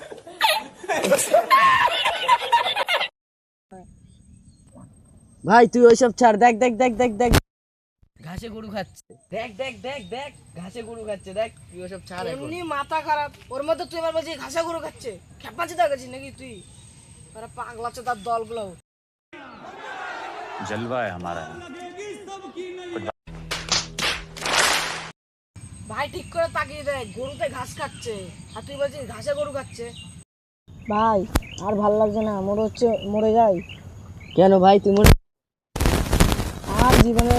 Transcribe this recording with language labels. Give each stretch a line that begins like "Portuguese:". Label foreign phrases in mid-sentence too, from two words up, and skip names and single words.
Bangla: ভাই তুই ওইসব ছাড়, দেখ দেখ দেখ দেখ দেখ ঘাসে গরু খাচ্ছে, দেখ দেখ দেখ দেখ ঘাসে গরু খাচ্ছে, দেখ তুই ওইসব ছাড় এখন। এমনি মাথা খারাপ, ওর মধ্যে তুই এবার বলছিস ঘাসে গরু খাচ্ছে। খেপাচ্ছি তো গেছিস নাকি তুই? তারা পাগলাচ্ছে তার দলগুলো।
Hindi: जलवा है हमारा।
Bangla: ভাই ঠিক করে তাকিয়ে দেখ, গরুতে ঘাস খাচ্ছে আর তুই বলছিস ঘাসে গরু খাচ্ছে। ভাই আর ভাল লাগছে না, মনে হচ্ছে মরে যাই। কেন ভাই তুই মনে আর জীবনে